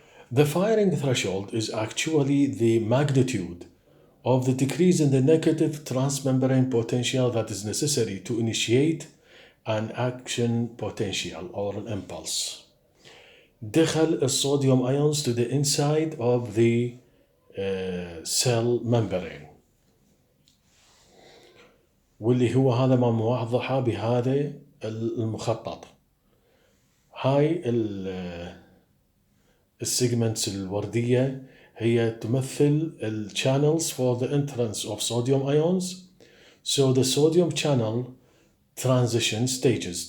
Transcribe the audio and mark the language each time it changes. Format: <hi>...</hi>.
<en>The firing threshold is actually the magnitude of the decrease in the negative transmembrane potential that is necessary to initiate an action potential or an impulse.</en> <ar>دخل الصوديوم</ar> <en>ions to the inside of the cell membrane.</en> <ar>واللي هو هذا ما موضحه بهذا المخطط. هاي السيجمنتس الوردية هي تمثل ال</ar> <en>channels for the entrance of sodium ions. So the sodium channel transition stages.</en>